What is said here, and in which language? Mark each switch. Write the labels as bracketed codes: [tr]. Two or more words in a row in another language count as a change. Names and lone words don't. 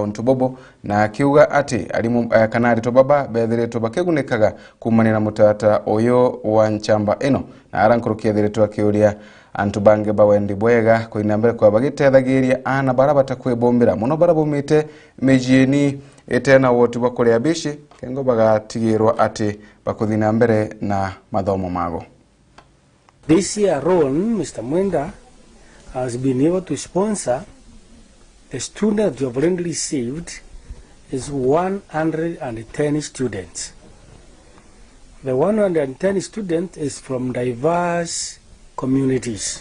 [mer] untubobo na kiuga ati alimu kanari to baba bethiritwe bakegunikaga kumanira mutata oyo wa nchamba ino na arankurukia ethiritwe akiuria antu bange bawendi bwega kuinambere kwa bagitethagiria ana barabata kwebombera muno barabumite mejieni etena wotu bakoria bishi kengo bagatigirwa ati bakuthina mbere na mathomo mago. [en] This year alone, Mr. Mwenda has been able to sponsor the students you have already received is 110 students. The 110 students is from diverse communities.